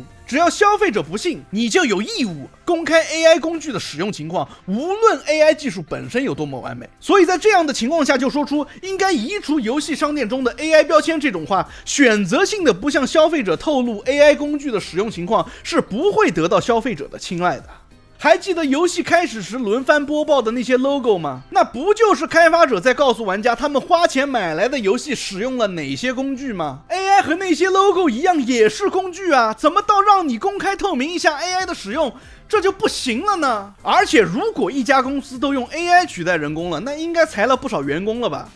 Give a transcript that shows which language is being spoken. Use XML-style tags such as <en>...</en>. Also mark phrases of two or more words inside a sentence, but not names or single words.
<zh>只要消費者不信，你就有義務公開 AI 工具的使用情況，無論 AI 技術本身有多麼完美。所以在這樣的情況下，就說出應該移除遊戲商店中的 AI 標籤這種話，選擇性的不向消費者透露 AI 工具的使用情況，是不會得到消費者的青睞的。還記得遊戲開始時輪番播報的那些 logo 嗎？那不就是開發者在告訴玩家他們花錢買來的遊戲使用了哪些工具嗎？ AI 和那些 logo 一樣也是工具啊，怎麼到讓你公開透明一下 AI 的使用，這就不行了呢？而且如果一家公司都用 AI 取代人工了，那應該裁了不少員工了吧？</zh>